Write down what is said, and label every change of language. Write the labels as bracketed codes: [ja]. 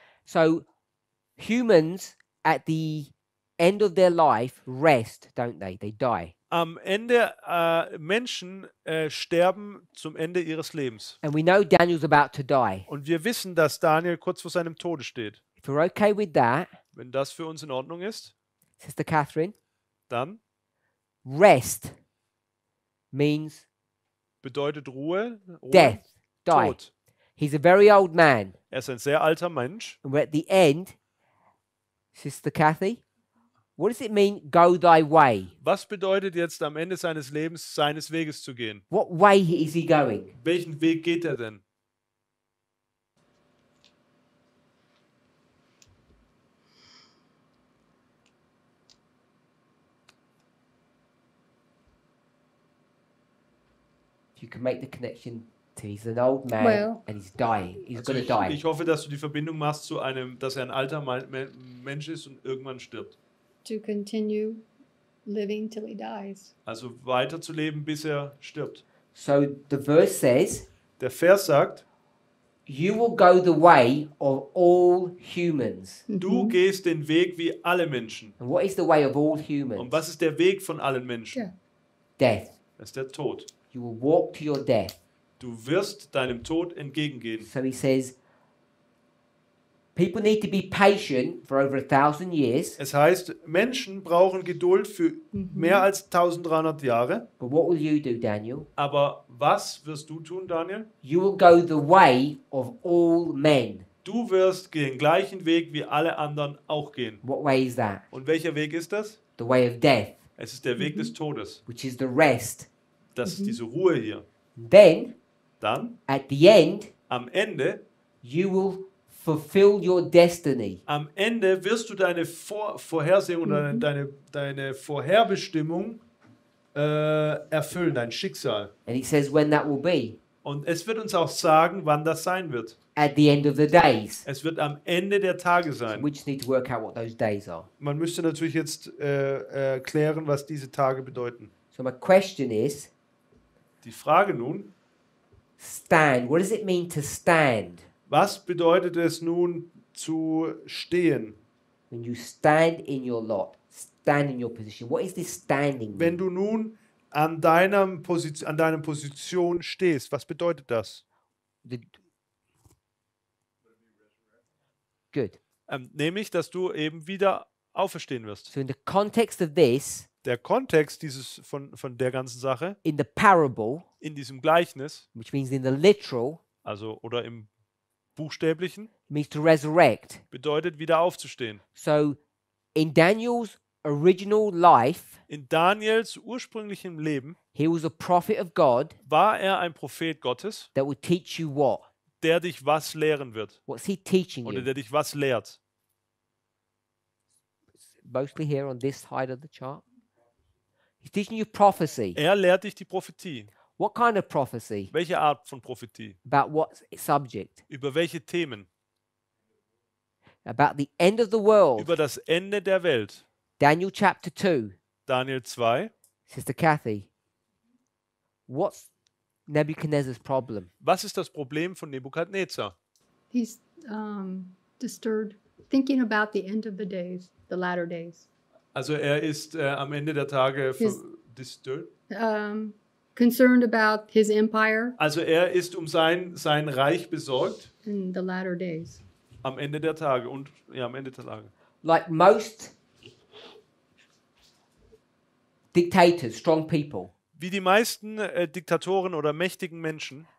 [en] So humans at the end of their life rest, don't they? They die. [de] Am Ende, Menschen sterben zum Ende ihres Lebens. [en] And we know Daniel's about to die. [de] Und wir wissen, dass Daniel kurz vor seinem Tode steht. [en] If we're okay with that, [de] Wenn das für uns in Ordnung ist, [en] Sister Catherine, [de] dann [en] rest means [de] bedeutet Ruhe, [en] death, die. [de] Tod. [en] He's a very old man. [de] Er ist ein sehr alter Mensch. [en] And we're at the end, Sister Kathy, what does it mean, go thy way? [de] Was bedeutet jetzt am Ende seines Lebens, seines Weges zu gehen? [en] What way is he going? [de] Welchen Weg geht er denn? [en] If you can make the connection to he's an old man Well- and he's dying. He's [de] Also [en] going to die. [de] ich hoffe, dass du die Verbindung machst zu einem, dass er ein alter Mensch ist und irgendwann stirbt. [en] To continue living till he dies. [de] Also weiterzuleben, bis er stirbt. [en] So the verse says, [de] Der Vers sagt, [en] you will go the way of all humans. [de] du gehst den Weg wie alle Menschen. [en] And what is the way of all [de] Und [en] humans? [de] was ist der Weg von allen Menschen? [en] Yeah. Death. [de] Das ist der Tod. [en] You will walk to your death. [de] Du wirst deinem Tod entgegengehen. [en] So he says, people need to be patient for over 1,000 years. [de] Es heißt, Menschen brauchen Geduld für mehr als 1300 Jahre. [en] But what will you do, Daniel? [de] Aber was wirst du tun, Daniel? [en] You will go the way of all men. [de] Du wirst den gleichen Weg wie alle anderen auch gehen. [en] What way is that? [de] Und welcher Weg ist das? [en] The way of death, [de] Es ist der Weg des Todes. [en] which is the rest. [de] Das ist diese Ruhe hier. [en] Then, [de] Dann, [en] at the end, [de] am Ende [en] fulfill your destiny. [de] Am Ende wirst du deine Vorhersehung oder deine Vorherbestimmung erfüllen, dein Schicksal. [en] And it says when that will be. [de] Und es wird uns auch sagen, wann das sein wird. [en] At the end of the days. [de] Es wird am Ende der Tage sein. [en] We just need to work out what those days are. [de] Man müsste natürlich jetzt klären, was diese Tage bedeuten. [en] So my question is, [de] Die Frage nun, [en] stand. What does it mean to stand? [de] was bedeutet es nun zu stehen? [en] When you stand in your lot, stand in your position. What is this standing [de] Wenn [en] mean? [de] du nun an deiner Position stehst, was bedeutet das? [en] Good. [de] Nämlich, dass du eben wieder auferstehen wirst. [en] So in the context of this, [de] Der Kontext von der ganzen Sache, [en] in the parable, [de] in diesem Gleichnis, [en] which means in the literal, [de] also oder im Buchstäblichen, [en] means to resurrect. [de] bedeutet wieder aufzustehen. [en] So in Daniel's original life, [de] In Daniels ursprünglichem Leben [en] he was a prophet of God [de] war er ein Prophet Gottes, [en] that would teach you what? [de] der dich was lehren wird [en] What's he teaching [de] oder [en] you? [de] der dich was lehrt. [en] Mostly here on this side of the chart. He's teaching you prophecy. [de] Er lehrt dich die Prophetie. [en] What kind of prophecy? [de] Welche Art von Prophetie? [en] About what subject? [de] Über welche Themen? [en] About the end of the world. [de] Über das Ende der Welt. [en] Daniel chapter 2. [de] Daniel 2. [en] Sister Kathy, what's Nebuchadnezzar's problem? [de] Was ist das Problem von Nebukadnezar? [en] He's disturbed, thinking about the end of the days, the latter days. [de] Also er ist am Ende der Tage disturbed. [en] Concerned about his empire [de] Also er ist um sein Reich besorgt [en] in the latter days. [de] am Ende der Tage und ja, am Ende der Tage. [en] Like most dictators, strong people, [de] Wie die meisten Diktatoren oder mächtigen Menschen